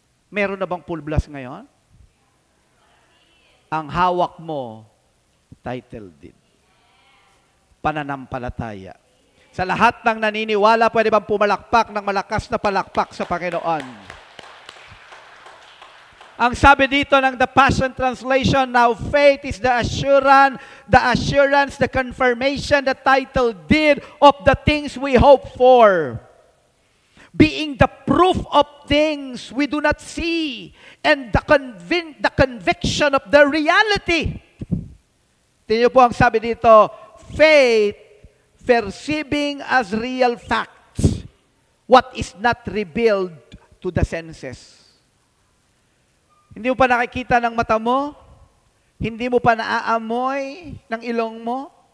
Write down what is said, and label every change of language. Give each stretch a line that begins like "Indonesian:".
Filipino: Meron na bang full blast ngayon? Ang hawak mo, title deed. Pananampalataya. Sa lahat ng naniniwala, pwede bang pumalakpak ng malakas na palakpak sa Panginoon? Ang sabi dito ng
English: The Passion Translation, now faith is the assurance, the confirmation, the title deed of the things we hope for. Being the proof of things we do not see and the conviction of the reality.
Filipino: Tingnan niyo po ang sabi dito,
English: faith perceiving as real facts what is not revealed to the senses.
Filipino: Hindi mo pa nakikita ng mata mo? Hindi mo pa naaamoy ng ilong mo?